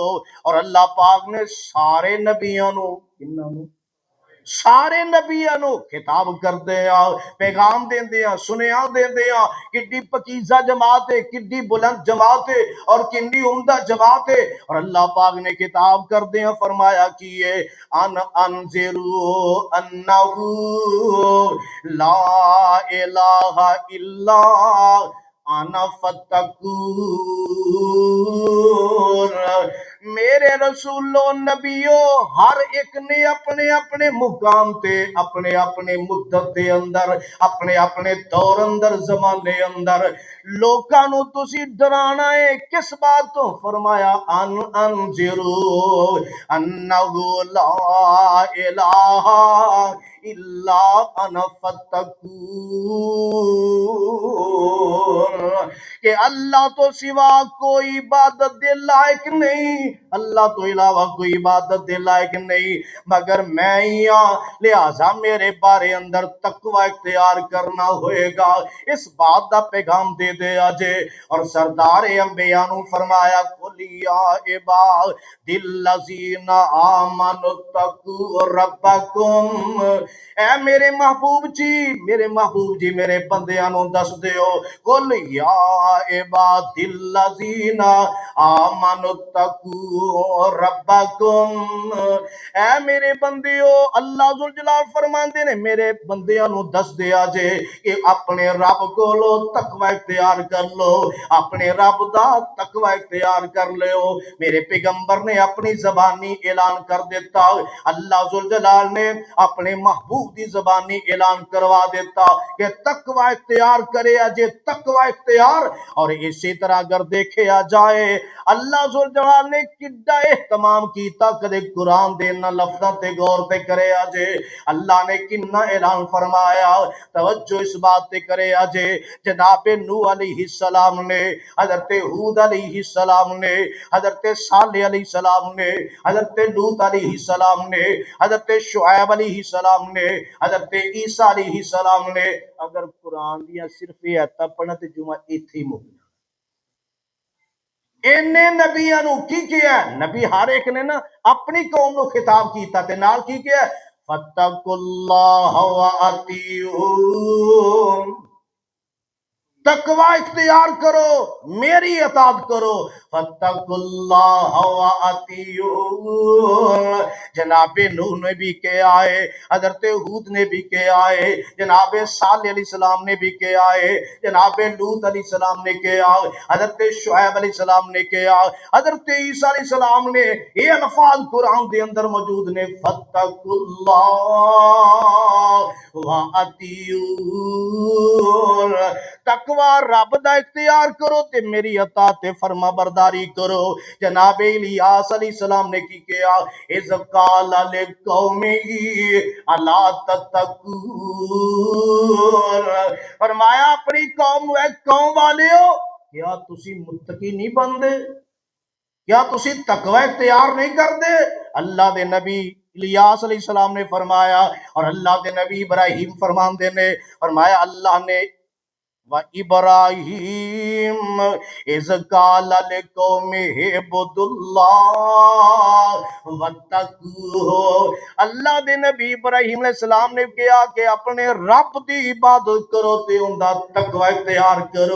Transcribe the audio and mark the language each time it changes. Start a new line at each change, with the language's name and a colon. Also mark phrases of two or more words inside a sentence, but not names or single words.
Punjabi: اور اللہ پاک نے سارے نبیوں نو سارے نبیوں نو خطاب کردے آ، پیغام دیندے آ، سنیا دیندے آ، کڈی پکیزہ جماعت ہے، کڈی بلند جماعت ہے اور کڈی عمدہ جماعت ہے، اور اللہ پاک نے خطاب کردے آ فرمایا کیے
Arabic: ان انذروا انہو لا الہ الا انا فتقون۔
Punjabi: میرے رسولو نبیو ہر ایک نے اپنے اپنے مقام تے اپنے اپنے مدت دے اندر اپنے اپنے دور اندر زمانے اندر لوکاں نو تسی ڈرانا ہے کس بات تو، فرمایا
Arabic: ان انذروا انہو لا الہ الا انا فتقون،
Punjabi: کہ اللہ تو سوا کوئی عبادت دے لائق نہیں، اللہ تو علاوہ کوئی عبادت دے لائق نہیں مگر میں ہی ہاں، لہذا میرے بارے اندر تقوی اختیار کرنا ہوئے گا، اس بات دا پیغام دے دے آجے۔ اور سردار انبیاء نو فرمایا
Arabic: قُلْ یا عبادی الذین آمنوا اتقوا ربکم،
Punjabi: اے میرے محبوب جی میرے بندیاں نو دس دیو
Arabic: قُلْ یا عبادی الذین آمنوا اتقوا ربکم،
Punjabi: اے میرے بندیو اللہ ذوالجلال فرماندے نے میرے بندیاں نو دس دیا جے کہ اپنے رب کولو تقوی اختیار کر لو، اپنے رب دا تقوی اختیار کر لو۔ میرے پیغمبر نے اپنی زبانی اعلان کر دیتا، اللہ ذوالجلال نے اپنے محبوب دی زبانی اعلان کروا دیتا کہ تقوی اختیار کرے اجے تقوی اختیار۔ اور اسی طرح اگر دیکھا جائے اللہ ذوالجلال نے کڈا اہتمام کیتا، کدے قرآن دے انہاں لفظاں تے غور تے کرے اجے اللہ نے کنا اعلان فرمایا. توجہ اس بات تے کرے اجے جناب نوح علیہ السلام نے، حضرت ہود علیہ السلام نے، حضرت صالح علیہ السلام نے، حضرت لوط علیہ السلام نے، حضرت شعیب علیہ السلام نے، حضرت عیسیٰ علیہ السلام نے. اگر قرآن دیاں صرف یہ آیتاں پڑھنا تے جمعہ ایتھے ہی مک انے نبیاں نوں کی کیا? نبی ہر اک نے نا اپنی قوم نوں خطاب کیتا تے نال کی کیا?
Arabic: فاتقوا الله وأطيعون,
Punjabi: تقویٰ اختیار کرو، میری اطاعت کرو.
Arabic: فاتقوا الله وأطيعون,
Punjabi: جنابِ نوح نے بھی کے آئے، حضرت ہود نے بھی کے آئے، جنابِ صالح علیہ السلام نے بھی کے آئے، جنابِ لوط علیہ السلام نے کے آئے، حضرت شعیب علیہ السلام نے کے آئے، حضرت عیسیٰ علیہ السلام نے. یہ الفاظ قرآن دے اندر موجود نے,
Arabic: فاتقوا الله وأطيعون,
Punjabi: تقویٰ رب دا اختیار کرو تے میری اطاعت تے فرماں برداری کرو. جناب الیاس علیہ السلام نے کی کیا?
Arabic: إذ قال لقومه ألا تتقون,
Punjabi: فرمایا اپنی قوم نوں، اے قوم والیو کیا تسی متقی نہیں بندے، کیا تسی تقویٰ اختیار نہیں کردے? اللہ دے نبی الیاس علیہ السلام نے فرمایا، اور اللہ کے نبی ابراہیم فرماتے نے، فرمایا اللہ نے
Arabic: وإبراهيم إذ قال لقومه اعبدوا الله واتقوه,
Punjabi: اللہ دے نبی ابراہیم علیہ السلام نے کہا کہ اپنے رب دی عبادت کرو تے انہاں دا تقویٰ اختیار کرو.